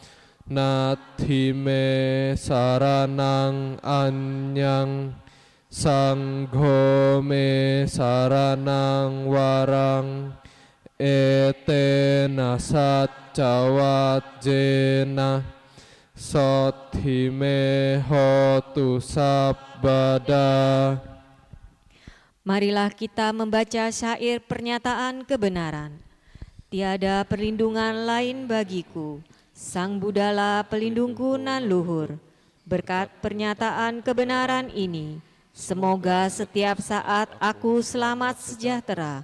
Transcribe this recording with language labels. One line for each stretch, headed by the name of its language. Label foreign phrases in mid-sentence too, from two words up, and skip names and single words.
Pali: Nathime Saranang Anyang Sangho me Saranang Warang Etena Satcawajjena Sothime Hotu Sabbada.
Indonesian: Marilah kita membaca syair pernyataan kebenaran. Tiada perlindungan lain bagiku, Sang Budala pelindungku nan luhur. Berkat pernyataan kebenaran ini, semoga setiap saat aku selamat sejahtera.